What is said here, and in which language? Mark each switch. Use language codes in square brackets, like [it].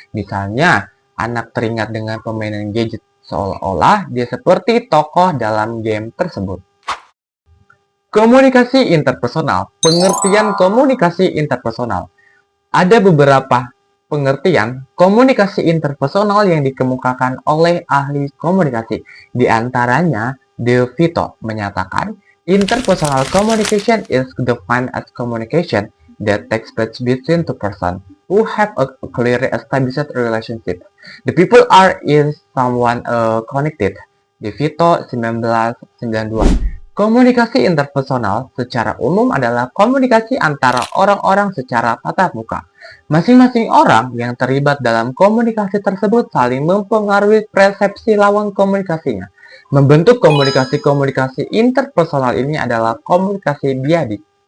[id] Misalnya, anak teringat dengan permainan gadget seolah-olah dia seperti tokoh dalam game tersebut. Komunikasi interpersonal, pengertian komunikasi interpersonal. Ada beberapa pengertian komunikasi interpersonal yang dikemukakan oleh ahli komunikasi. Di antaranya, De Vito menyatakan, [en] interpersonal communication is defined as communication that takes place between two persons who have a clearly established relationship. The people are in someone connected. [id] De Vito 1992. Komunikasi interpersonal secara umum adalah komunikasi antara orang-orang secara tatap muka. Masing-masing orang yang terlibat dalam komunikasi tersebut saling mempengaruhi persepsi lawan komunikasinya. Membentuk komunikasi-komunikasi interpersonal ini adalah komunikasi biadi.